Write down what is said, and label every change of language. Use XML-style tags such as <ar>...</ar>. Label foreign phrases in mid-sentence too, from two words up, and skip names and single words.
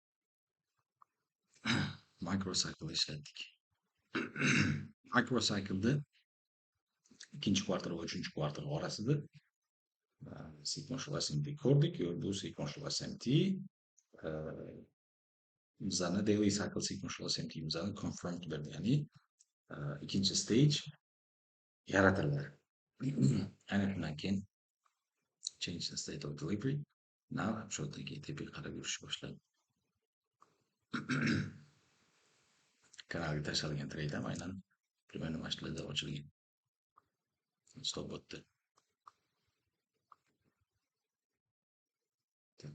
<uz>Microcycle'da ikkinchi kvartal va 3-kvartal orasida</uz> <en>sequential SMT</en> <uz>ko'rdik. Bu</uz> <en>sequential SMT</en> <uz>bizani</uz> <en>daily cycle sequential SMT</en> <uz>bizani confirmed berdi, ya'ni ikkinchi stage yaratildi. Ana shundan keyin</uz> <en>change the state of delivery.</en> <uz>Now shu tepaga qarab yurish boshladi. Kanalga tashlangan trade ham aynan примерно mana shularda ochilgan. Stop o'tdi. Так.</uz>